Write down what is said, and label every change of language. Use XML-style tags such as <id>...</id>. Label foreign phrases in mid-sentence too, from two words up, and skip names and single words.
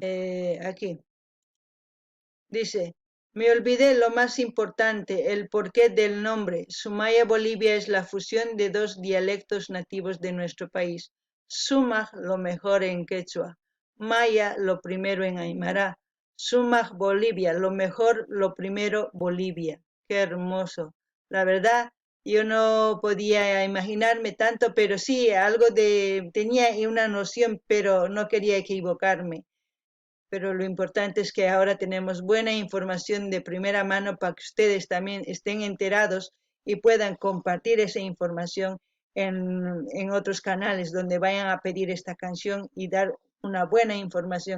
<es>Aquí dice, me olvidé lo más importante, el porqué del nombre. Sumaya Bolivia es la fusión de 2 dialectos nativos de nuestro país. Sumaj, lo mejor en quechua. Maya, lo primero en aymara. Sumaj Bolivia, lo mejor, lo primero Bolivia. Qué hermoso. La verdad, Yo no podía imaginarme tanto, pero sí, tenía una noción, pero no quería equivocarme. Pero lo importante es que ahora tenemos buena información de primera mano para que ustedes también estén enterados y puedan compartir esa información en otros canales donde vayan a pedir esta canción y dar una buena información.</es>